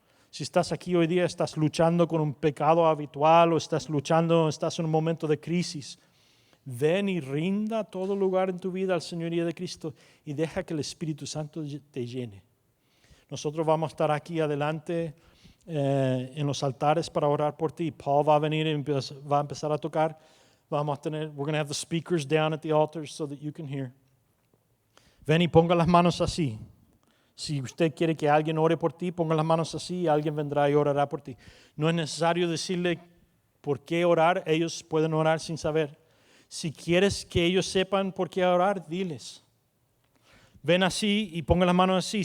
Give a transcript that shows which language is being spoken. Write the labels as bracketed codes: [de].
[es] Si estás aquí hoy día, estás luchando con un pecado habitual o estás en un momento de crisis, ven y rinda todo lugar en tu vida al señorío de Cristo y deja que el Espíritu Santo te llene. Nosotros vamos a estar aquí adelante en los altares para orar por ti. Paul va a venir y va a empezar a tocar. [en] We're going to have the speakers down at the altars so that you can hear. [es] Ven y ponga las manos así. Si usted quiere que alguien ore por ti, ponga las manos así y alguien vendrá y orará por ti. No es necesario decirle por qué orar, ellos pueden orar sin saber. Si quieres que ellos sepan por qué orar, diles. Ven así y ponga las manos así.